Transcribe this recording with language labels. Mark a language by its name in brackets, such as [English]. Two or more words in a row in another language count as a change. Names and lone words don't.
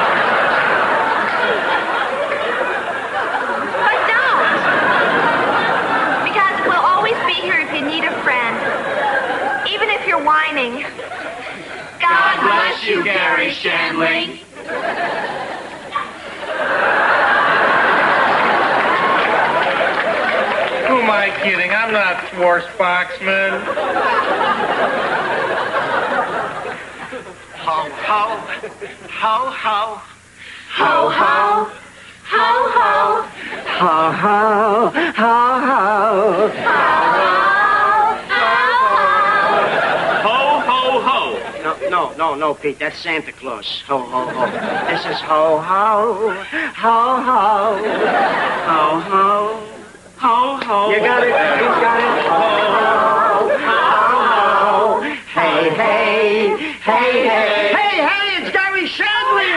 [English] If you need a friend, even if you're whining. God bless you, Garry Shandling. Who am I kidding? I'm not Schwarzbachman. Ho, ho, ho, ho. Ho, ho, ho, ho. Ho, ho, ho, ho. Ho, ho, ho. No, no, Pete. That's Santa Claus. Ho, ho, ho. This is ho, ho, ho, ho, ho, ho, ho, ho. You got it. You got it. Ho, ho, ho. Hey, hey, hey, hey. Hey, hey, it's Garry Shandling.